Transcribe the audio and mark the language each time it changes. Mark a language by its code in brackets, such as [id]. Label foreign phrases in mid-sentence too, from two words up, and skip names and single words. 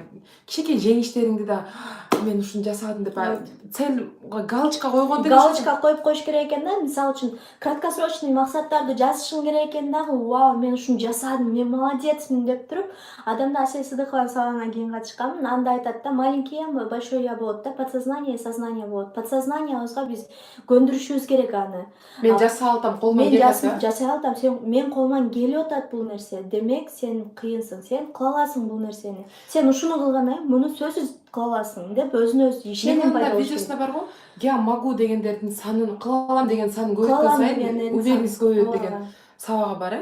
[ky] Кичинекей жеңиштериңди да мен ушуну жасадым деп [ru] цель галочка [ky] койгон деген. Галочка коюп коюш керек экен да. Мисалы үчүн краткосрочный максаттарды жазышың керек экен дагы. Вау, мен ушуну жасадым, мен молодецмин деп туруп, адамда Асель Сыздыкованын сабагына кийин катышканмын. Анда айтат да, [ru] маленький я, большой я [ky] болот да, [ru] подсознание и сознание болот. [ky] Подсознаниябызга биз көндүрүшүбүз керек аны. Мен жасай алам, колуман келип атат. Мен жасай алам, мен колуман келип атат бул нерсе. Демек, сен кыйынсың, сен кыла аласың бул нерсени. Сен ушуну кылганда муну сөзсүз кыла аласың деп өзүнө өзү ишеним пайда болуш керек. Видеосунда бар го, [ru] я могу [ky] дегендердин санын, кыла алам деген санын көбөйткөн сайын уверенность көбөйөт деген сабагы бар,